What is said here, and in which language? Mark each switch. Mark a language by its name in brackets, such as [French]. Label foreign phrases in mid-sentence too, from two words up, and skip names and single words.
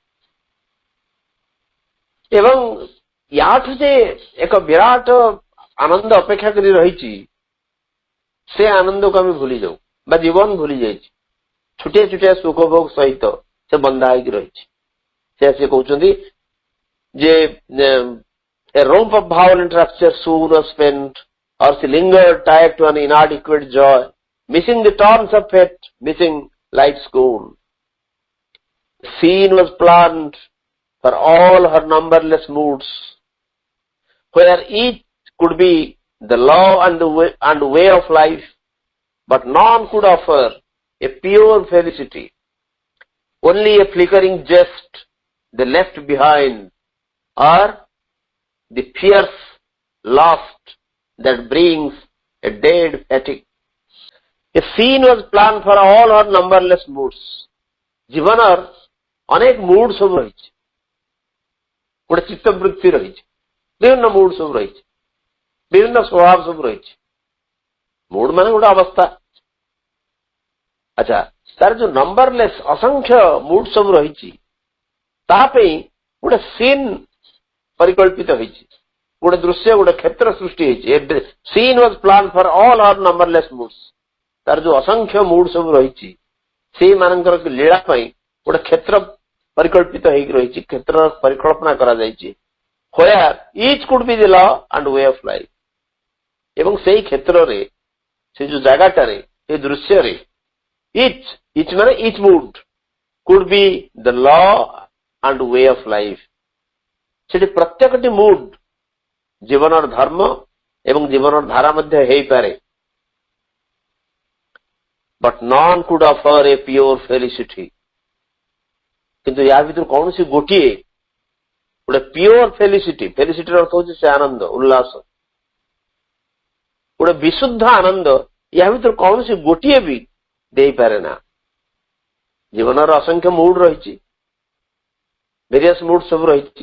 [Odia] ଏବଂ ୟାଠୁ ଯେ ଏକ ବିରାଟ ଆନନ୍ଦ ଅପେକ୍ଷା କରି ରହିଛି, ସେ ଆନନ୍ଦକୁ ଆମେ ଭୁଲି ଯାଉ ବା ଜୀବନ ଭୁଲି ଯାଇଛି। ଛୋଟିଆ ଛୋଟିଆ ସୁଖ ଭୋଗ ସହିତ ସେ ବନ୍ଧା ହେଇକି ରହିଛି। ସେ କହୁଛନ୍ତି ଯେ [English] a romp of violent rapture soon was spent, or she lingered tied to an inadequate joy, missing the taunts of fate, missing life's goal. The scene was planned for all her numberless moods, where each could be the law and way of life, but none could offer a pure felicity. Only a flickering jest they left behind, or the fierce lust that brings a dead fatigue. A scene was planned for all her numberless moods. [Odia] ଜୀବନର ଅନେକ ମୁଡ୍ ସବୁ ରହିଛି, ଗୋଟେ ଚିତ୍ତବୃତ୍ତି ରହିଛି, ବିଭିନ୍ନ ମୁଡ୍ ସବୁ ରହିଛି, ବିଭିନ୍ନ ସ୍ୱଭାବ ସବୁ ରହିଛି। ମୁଡ୍ ମାନେ ଗୋଟେ ଅବସ୍ଥା। ଆଚ୍ଛା, ତାର ଯୋଉ ନମ୍ବରଲେସ୍ ଅସଂଖ୍ୟ ମୁଡ୍ ସବୁ ରହିଛି, ତାହା ପାଇଁ ଗୋଟେ ସିନ୍ ପରିକଳ୍ପିତ ହେଇଛି, ଗୋଟେ ଦୃଶ୍ୟ, ଗୋଟେ କ୍ଷେତ୍ର ସୃଷ୍ଟି ହେଇଛି। [English] scene was plan for all our numberless moods. [Odia] ତାର ଯୋଉ ଅସଂଖ୍ୟ ମୁଡ୍ ସବୁ ରହିଛି, ସେଇମାନଙ୍କର ଲୀଳା ପାଇଁ ଗୋଟେ କ୍ଷେତ୍ର ପରିକଳ୍ପିତ ହେଇକି ରହିଛି, କ୍ଷେତ୍ରର ପରିକଳ୍ପନା କରାଯାଇଛି। [English] where each could be the law and way of life. [Odia] ଏବଂ ସେଇ କ୍ଷେତ୍ରରେ, ସେ ଯୋଉ ଜାଗାଟାରେ, ସେ ଦୃଶ୍ୟରେ each ମାନେ [English] each mood could be the law and way of life. [Odia] ସେଠି ପ୍ରତ୍ୟେକଟି ମୁଡ୍ ଜୀବନର ଧର୍ମ ଏବଂ ଜୀବନର ଧାରା ମଧ୍ୟ ହେଇପାରେ। [English] but none could offer a pure felicity. [Odia] କିନ୍ତୁ ୟା ଭିତରୁ କୌଣସି ଗୋଟିଏ ଗୋଟେ [English] pure felicity, [Odia] ଫେଲିସିଟିର ଅର୍ଥ ହଉଛି ସେ ଆନନ୍ଦ, ଉଲ୍ଲାସ, ଗୋଟେ ବିଶୁଦ୍ଧ ଆନନ୍ଦ, ୟା ଭିତରୁ କୌଣସି ଗୋଟିଏ ବି ଦେଇପାରେ ନା। ଜୀବନର ଅସଂଖ୍ୟ ମୁଡ୍ ରହିଛି, [English] various mood [Odia] ସବୁ ରହିଛି।